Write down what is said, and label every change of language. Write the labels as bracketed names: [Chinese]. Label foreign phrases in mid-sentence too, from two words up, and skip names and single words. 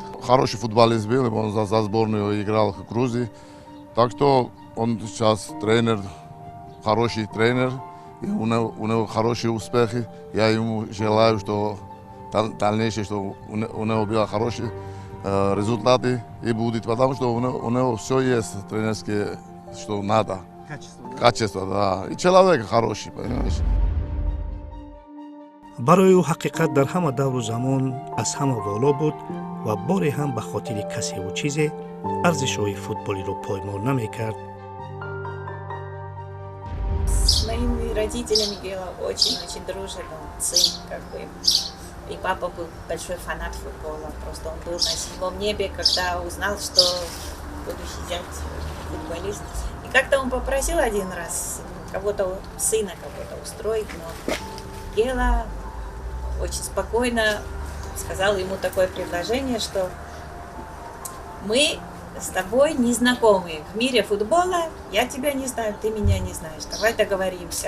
[Russian] Хороший футболист был, он за сборную играл в Грузии, так что он сейчас тренер, хороший тренер, и у него хорошие успехи. Я ему желаю, что дальнейшее, что у него были хорошие результаты и будет, потому что у него все есть тренерские, что надо. Качество, да. И человек хороший, понимаешь. [Tajik] барои ӯ ҳақиқат дар ҳама давру замон аз ҳама воло буд ва боре ҳам ба хотири касеву чизе арзишҳои футболиро поймол намекард. [Russian] С моими родителями Гела очень-очень дружит, он сын как бы. И папа был большой фанат футбола, просто он был на седьмом небе, когда узнал, что будущий зять футболист. И как-то он попросил один раз кого-то, сына кого-то устроить, но Гела очень спокойно сказал ему такое предложение, что мы с тобой не знакомы в мире футбола, я тебя не знаю, ты меня не знаешь, давай договоримся.